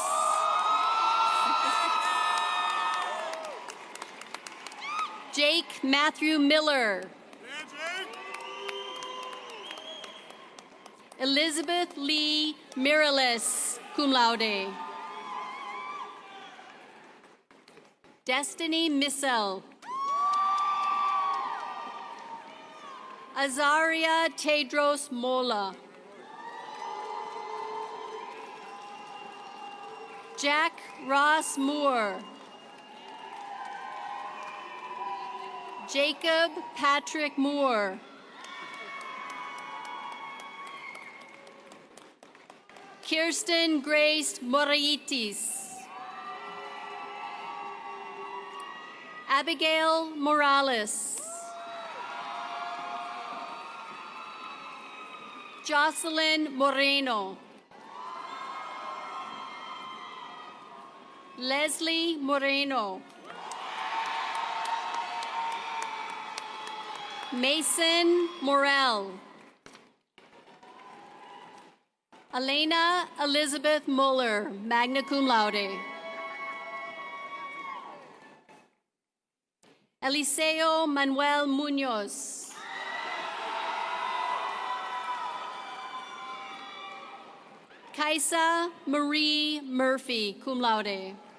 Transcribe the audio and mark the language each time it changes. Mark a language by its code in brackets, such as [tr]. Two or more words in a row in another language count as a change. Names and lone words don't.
[en] Jake Matthew Miller. Elizabeth Lee Miralis, [la] cum laude. [en] Destiny Missel. Azaria Tedros Mola. Jack Ross Moore. Jacob Patrick Moore. Kirsten Grace Moraitis. Abigail Morales. Jocelyn Moreno. Leslie Moreno. Mason Morel. Elena Elizabeth Muller, [la] magna cum laude. [en] Eliseo Manuel Munoz. Kaisa Marie Murphy, [la] cum laude.